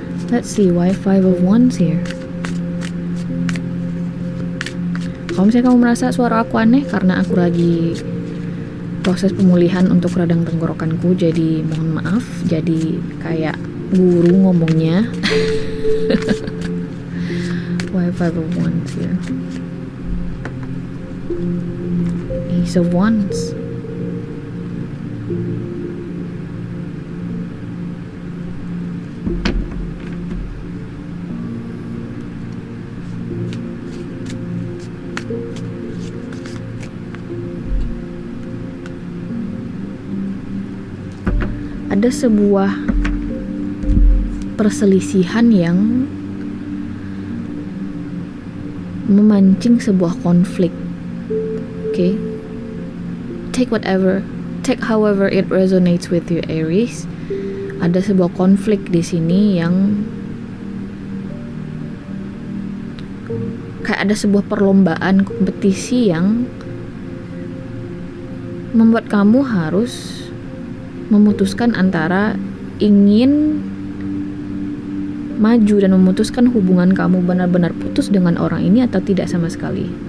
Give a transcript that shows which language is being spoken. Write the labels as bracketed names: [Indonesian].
[English] Let's see why Five of Wands here. [Indonesian] Kalau misalnya kamu merasa suara aku aneh karena aku lagi proses pemulihan untuk radang tenggorokanku, jadi mohon maaf, jadi kayak guru ngomongnya. [English] Why Five of Wands here? Ace of Wands. [Indonesian] Ada sebuah perselisihan yang memancing sebuah konflik. Okay? [English] Take however it resonates with you, Aries. [Indonesian] Ada sebuah konflik di sini yang kayak ada sebuah perlombaan, kompetisi yang membuat kamu harus memutuskan antara ingin maju dan memutuskan hubungan kamu benar-benar putus dengan orang ini atau tidak sama sekali.